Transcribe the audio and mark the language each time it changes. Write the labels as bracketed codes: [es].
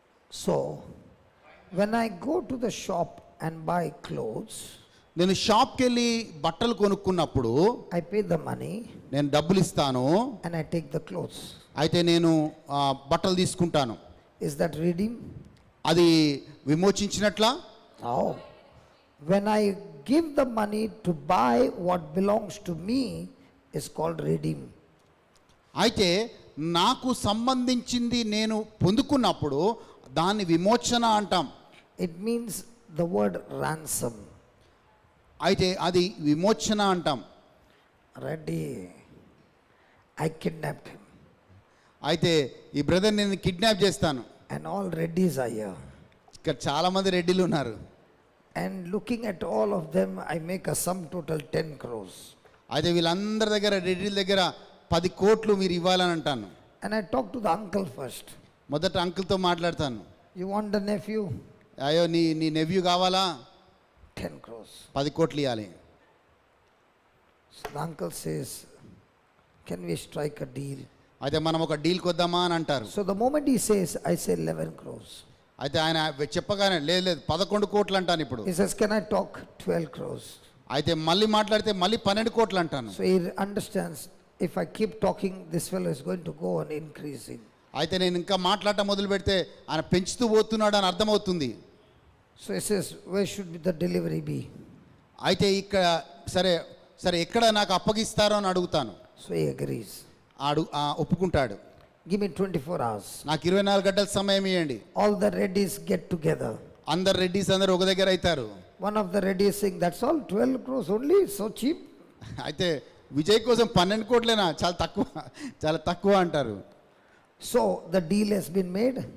[en] So, when I go to the shop and buy clothes, [te] నేను షాప్కి వెళ్ళి బట్టలు కొనుక్కున్నప్పుడు [en] I pay the money [te] నేను డబ్బులు ఇస్తాను. [en] and I take the clothes. [te] అయితే నేను బట్టలు తీసుకుంటాను. [en] Is that redeem? [te] అది విమోచించినట్లా? [en] No. When I give the money to buy what belongs to me is called redeem. [te] అయితే నాకు సంబంధించింది నేను పొందుకున్నప్పుడు దాన్ని విమోచన అంటాం. [en] It means the word ransom. [te] అయితే అది విమోచన అంటాం. [en] Ready. I kidnapped him. [te] అయితే ఈ బ్రదర్ నేను కిడ్నాప్ చేస్తాను. [en] And all reddies are here. [te] ఇక్కడ చాలా మంది రెడ్డిలు ఉన్నారు. [en] And looking at all of them, I make a sum total 10 crores. [te] అయితే వీళ్ళందరి దగ్గర రెడ్డిల దగ్గర 10 కోట్లు మీరు ఇవ్వాలని అంటాను. [en] And I talk to the uncle first. [te] మొదట అంకుల్తో మాట్లాడతాను. [en] You want the nephew? [te] అయ్యో నీ నెవ్యూ కావాలా? [en] 10 crores. [te] 10 కోట్లు ఇవ్వాలి. [en] So the uncle says, can we strike a deal? [te] అయితే మనం ఒక డీల్కి వద్దామా అని అంటారు. [en] So the moment he says, I say 11 crores. [te] అయితే ఆయన చెప్పగానే లేదు 11 కోట్లు అంటాను ఇప్పుడు. [en] He says, can I talk 12 crores? [te] అయితే మళ్ళీ మాట్లాడితే మళ్ళీ 12 కోట్లు అంటాను. [en] So he understands, if I keep talking, this fellow is going to go on increasing. [te] అయితే నేను ఇంకా మాట్లాడటం మొదలు పెడితే ఆయన పెంచుతూ పోతున్నాడు అని అర్థమవుతుంది. [en] So he says, where should the delivery be? [te] అయితే ఇక్కడ సరే ఎక్కడ నాకు అప్పగిస్తారో అని అడుగుతాను. [en] So he agrees. [te] ఒప్పుకుంటాడు. [en] Give me 24 hours. [te] నాకు 24 గంటల సమయం ఇవ్వండి. [en] All the reddies get together. [te] అందరు రెడ్డిస్ అందరు ఒక దగ్గర అవుతారు. [en] One of the reddies saying, that's all 12 crores only, so cheap. [te] అయితే విజయ్ కోసం 12 కోట్లేనా, చాలా తక్కువ అంటారు. [en] So the deal has been made.